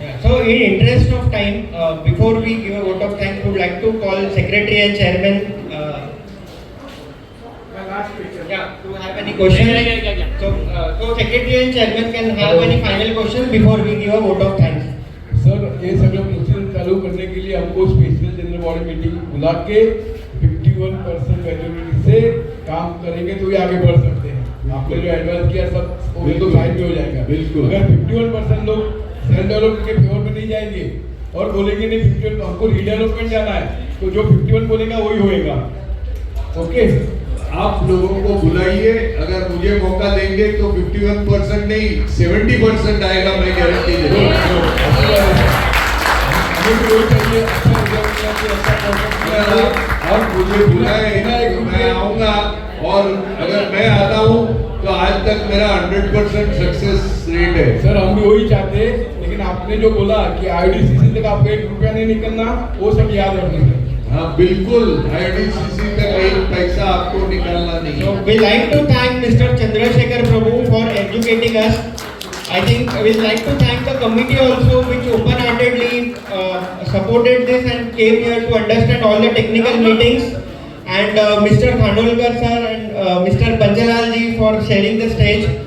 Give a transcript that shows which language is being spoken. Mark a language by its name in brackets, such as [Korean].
[English] So in interest of time, before we give a vote of thanks, we would like to call Secretary and Chairman to have any questions. So Secretary and Chairman can have any final questions before we give a vote of thanks. [Hindi] Sir ये सगळं procedure चालू करने के लिए हमको special general body meeting बुला के 51% majority से काम करेंगे तो ये आगे बढ़ सकते हैं। आपने जो एडवाइस किया सब वो तो साइड में हो जाएगा। बिल्कुल। अगर 51% लोग सेल्फ डेवलपमेंट के फेवर में नहीं जाएंगे और बोलेंगे नहीं 51 हमको रीडेवलपमेंट जाना है, तो जो 51 बोलेगा वही होएगा। ओके, आप लोगों को बुलाइए, अगर मुझे मौका देंगे तो 51% नहीं 70% आएगा, मैं गारंटी देता हूँ। हमें भी वही चाहिए, अच्छा और मुझे बुलाए, मैं आऊँगा, और अगर मैं आता हूँ तो आज तक मेरा 100% सक्सेस रेट है। सर हम भी वही चाहते हैं, लेकिन आपने जो बोला कि IDCC तक आपको 1 रुपया नहीं निकलना, वो सब याद रखना। हाँ बिल्कुल, IDCC तक 1 पैसा आपको निकालना नहीं। [English] So we like to thank Mr. Chandrasekhar Prabhu for educating us. I think we like to thank the committee also, which open-heartedly supported this and came here to understand all the technical meetings. And Mr. Khandolkar sir and Mr. Banjalal ji for sharing the stage.